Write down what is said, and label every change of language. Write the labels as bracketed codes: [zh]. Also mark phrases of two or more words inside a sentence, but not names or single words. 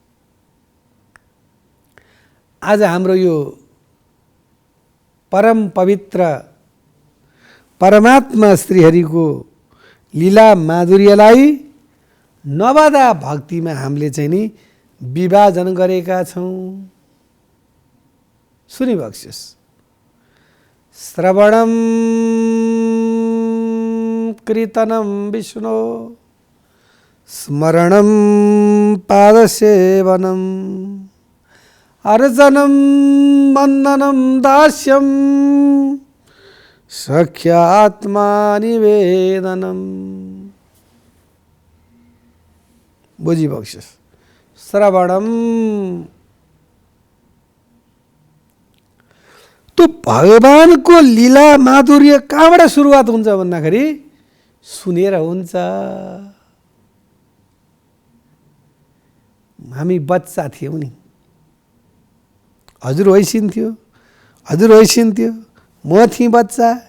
[ne] आज हाम्रो यो परम पवित्र परमात्मा श्रीहरिको लीला माधुर्यलाई नवदा भक्तिमा हामीले चाहिँ नि विभाजन गरेका छौँ। सुनिबक्सियोस्। [sa] श्रवणम कीर्तनम विष्णु, स्मरणम पादसेवनम, अर्चनम वंदनम दास्यम, सख्यात्मा निवेदनम। [ne] बुझिबक्सियोस्। श्रवणम, तो भगवानको लीला माधुर्य कहाँबाट सुरुवात हुन्छ भन्दाखेरि सुनेर हुन्छ। हामी बच्चा थियौँ नि, हजुर होइसिन्थ्यो, म थिएँ बच्चा।